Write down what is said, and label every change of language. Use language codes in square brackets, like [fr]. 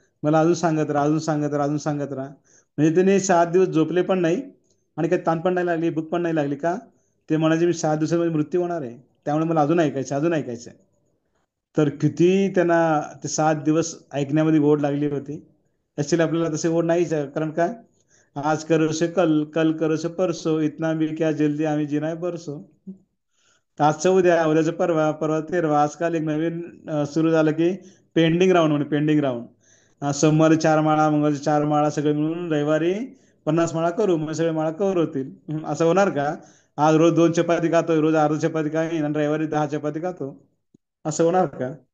[mr] मला अजून सांगत राहा, अजून सांगत राहा, अजून सांगत राहा. म्हणजे त्यांनी 7 दिवस झोपले पण नाही आणि काही ताण पण नाही लागली, भूक पण नाही लागली. का? ते म्हणायचे मी 7 दिवसामध्ये मृत्यू होणार आहे, त्यामुळे मला अजून ऐकायचं, अजून ऐकायचं. तर किती त्यांना ते 7 दिवस ऐकण्यामध्ये ओढ लागली होती. ऍक्च्युली आपल्याला तसे ओढ नाहीच आहे. कारण काय? [hi] आज करो से कल, कल करो से परसो, इतना भी क्या जल्दी आम्ही जिना है बरसो. [mr] तर आजचं उद्या, उद्याचं परवा, परवा तेरवा. आजकाल एक नवीन सुरू झालं की पेंडिंग राऊंड म्हणे, पेंडिंग राऊंड. सोमवारी 4 माळा, मंगळवारी 4 माळा, सगळे मिळून रविवारी 50 माळा करू, मग सगळे माळा कव्हर होतील. असं होणार का? आज रोज 2 चपाती खातोय, रोज अर्ध चपाती खाईन आणि रविवारी 10 चपाती खातो. असं होणार का?